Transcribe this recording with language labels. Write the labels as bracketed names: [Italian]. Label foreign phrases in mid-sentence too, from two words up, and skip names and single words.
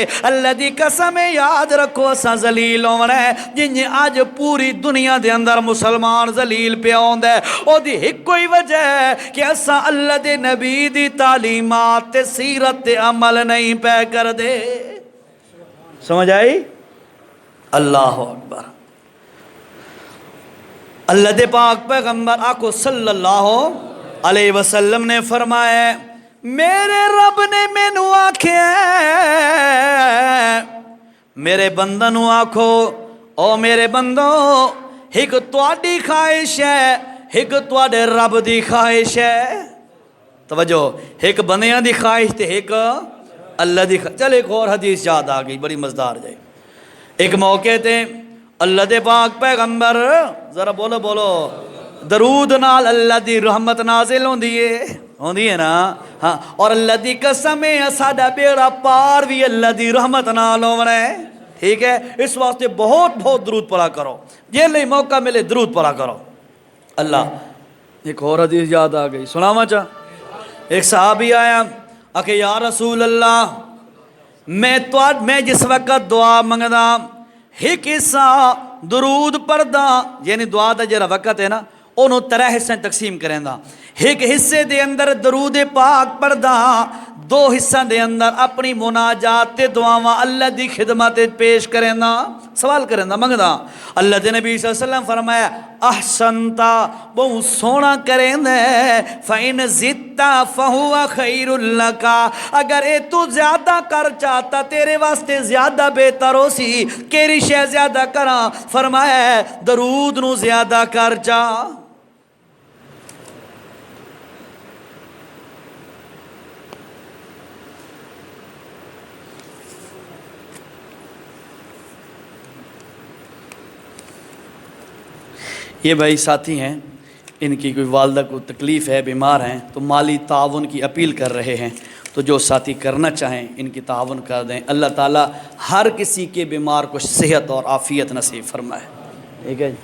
[Punjabi] اللہ دی قسم یاد رکھو اسا ذلیل ہونا ہے، جنہی آج پوری دنیا دے اندر مسلمان ذلیل پہ آندا ہے، او دی ایک کوئی وجہ ہے کہ اسا اللہ دے نبی دی تعلیمات تے سیرت تے عمل نہیں پہ کر دے۔ سمجھ آئی؟ [Arabic] اللہ اکبر۔ [Punjabi] اللہ دے پاک پیغمبر آقا [Arabic] صلی اللہ علیہ وسلم [Punjabi] نے فرمایا، میرے رب نے مینوں آکھیا میرے بندہ نو آکھو، او میرے بندو ایک تواڈی خواہش ہے، ایک تواڈے رب دی خواہش ہے۔ توجہ، ایک بندیاں دی خواہش تے ایک اللہ دی خواہش۔ چل ایک اور حدیث یاد آ گئی بڑی مزدار جائے۔ ایک موقع تے اللہ دے پاک پیغمبر، ذرا بولو بولو، درود نال اللہ دی رحمت نازل ہوندی ہے نا، ہاں، اور اللہ دی قسم ہے ساڈا بیڑا پار بھی اللہ دی رحمت نال ہونا ہے، ٹھیک ہے؟ اس واسطے بہت بہت درود پڑھا کرو، یہ لئے موقع ملے درود پڑھا کرو۔ اللہ، ایک اور حدیث یاد آ گئی، سناواں چاہ۔ ایک صحابی آیا کہ [Arabic] یا رسول اللہ، [Punjabi] میں جس وقت دعا منگدا ایک حصہ درود پڑھدا، یعنی دعا دا جڑا وقت ہے نا انہوں 3 حصے تقسیم کریں دا، ایک حصے دے اندر درود پاک پڑھدا، 2 حصہ دے اندر اپنی مناجات تے دعاواں اللہ دی خدمت پیش کریں دا، سوال کریں دا، منگدا۔ اللہ دے نبی [Arabic] صلی اللہ علیہ وسلم [Punjabi] فرمایا احسنتا، بہت سونا کریں دے، [Arabic] فَإِنْ زِدْتَ فَهُوَ خَيْرٌ لَكَ، [Punjabi] اگر اے تو زیادہ کر چاہتا تیرے واسطے زیادہ بہتر ہو سی، کیری شے زیادہ کرا؟ فرمایا درود نو زیادہ کر چاہ۔ [Urdu] یہ بھائی ساتھی ہیں، ان کی کوئی والدہ کو تکلیف ہے، بیمار ہیں، تو مالی تعاون کی اپیل کر رہے ہیں، تو جو ساتھی کرنا چاہیں ان کی تعاون کر دیں، اللہ تعالیٰ ہر کسی کے بیمار کو صحت اور عافیت نصیب فرمائے، ٹھیک ہے جی؟